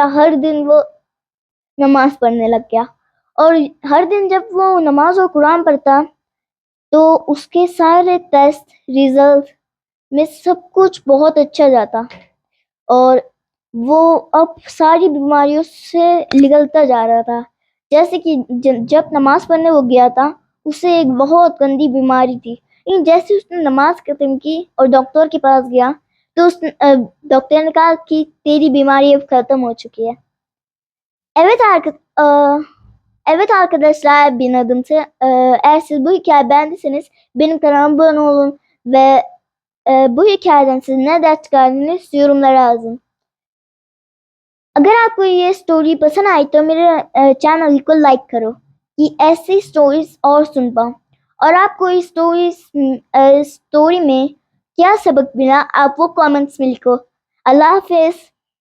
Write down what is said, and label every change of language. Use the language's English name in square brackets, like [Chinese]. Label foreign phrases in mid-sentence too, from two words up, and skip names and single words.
[Urdu] ہر دن وہ نماز پڑھنے لگ گیا. اور ہر دن جب وہ نماز اور قرآن پڑھتا تو اس کے سارے ٹیسٹ ریزلٹ میں سب کچھ بہت اچھا جاتا اور وہ اب ساری بیماریوں سے نکلتا جا رہا تھا. جیسے کہ جب نماز پڑھنے وہ گیا تھا اسے ایک بہت گندی بیماری تھی. لیکن جیسے اس نے نماز ختم کی اور ڈاکٹر کے پاس گیا تو ڈاکٹر نے kah کہ تیری بیماری اب ختم ہو چکی ہے. [Turkish] Evet arkadaşlar, benim adım eğer siz bu hikayeyi beğendiyseniz benim kanalıma abone olun ve bu hikayeden siz ne ders çıkardınız yorumlara yazın. [Urdu] اگر آپ کو یہ اسٹوری پسند آئی تو میرے چینل کو لائک کرو کہ ایسی اسٹوریز اور سن پاؤں. اور آپ کو اسٹوری میں کیا سبق ملا آپ وہ کامنٹس میں لکھو.